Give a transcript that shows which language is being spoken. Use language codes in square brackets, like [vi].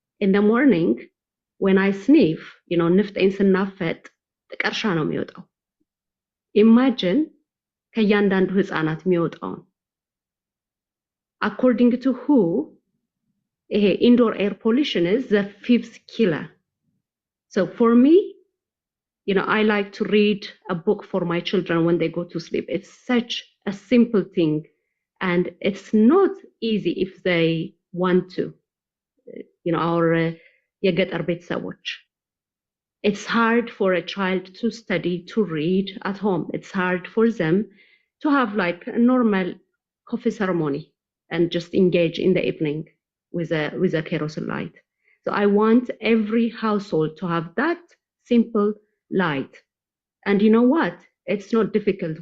[en] In the morning, when I sniff, [am] ንፍጤን ስናፈጥ ጥቀርሻ ነው የሚወጣው። [en] Imagine [am] ከእያንዳንዱ ህፃናት የሚወጣውን። [en] According to WHO, indoor air pollution is the 5th killer. So for me, I like to read a book for my children when they go to sleep. It's such a simple thing, and it's not easy if they want to. [am] Our የገጠር ቤተሰቦች. [en] It's hard for a child to study, to read at home. It's hard for them to have like a normal coffee ceremony and just engage in the evening with a kerosene light. So I want every household to have that simple light. And you know what? It's not difficult.